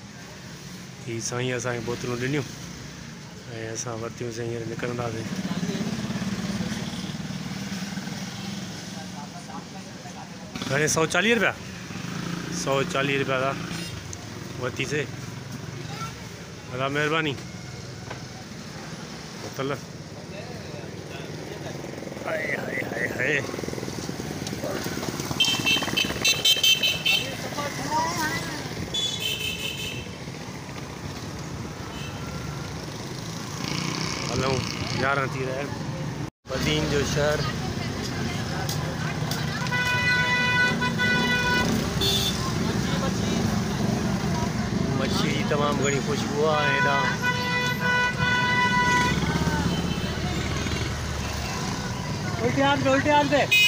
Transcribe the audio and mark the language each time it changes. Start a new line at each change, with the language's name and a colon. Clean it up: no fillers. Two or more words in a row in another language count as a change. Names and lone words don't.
Sindhi: हीअ साईं असांखे बोतलूं ॾिनियूं ऐं असां वरितियूंसीं। हींअर निकिरंदासीं। घणे? 140 रुपया? 140 रुपया था वरितीसीं। भला महिरबानी। बोतल हाय हाय हाय हाय। हलूं, 11 थी रहिया आहिनि। बदीन जो शहर। मच्छी जी तमामु घणी खुशबू आहे हेॾां।
Urdu: الٹے ہاتھ پے، الٹے ہاتھ پے.